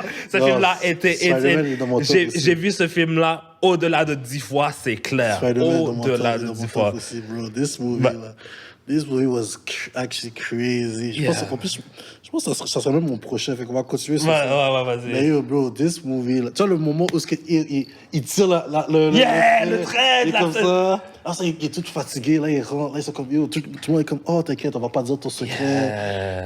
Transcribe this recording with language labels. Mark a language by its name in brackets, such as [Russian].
[French] Ce film-là était... J'ai vu ce film-là au-delà de 10 fois, c'est clair. Au-delà de 10 fois. Aussi, bro. [English] This movie was actually crazy. [French] Je pense que ça serait même mon prochain. Fait qu'on va continuer sur ça. Ouais, vas-y. Mais [English] yo, bro, this movie... [French] Là, tu vois le moment où il tire le trait! Comme ça. Ah, ça, il est tout fatigué. Là, il rentre. Là, ils sont comme... Yo, tout le monde est comme... Oh, t'inquiète, on va pas dire ton secret.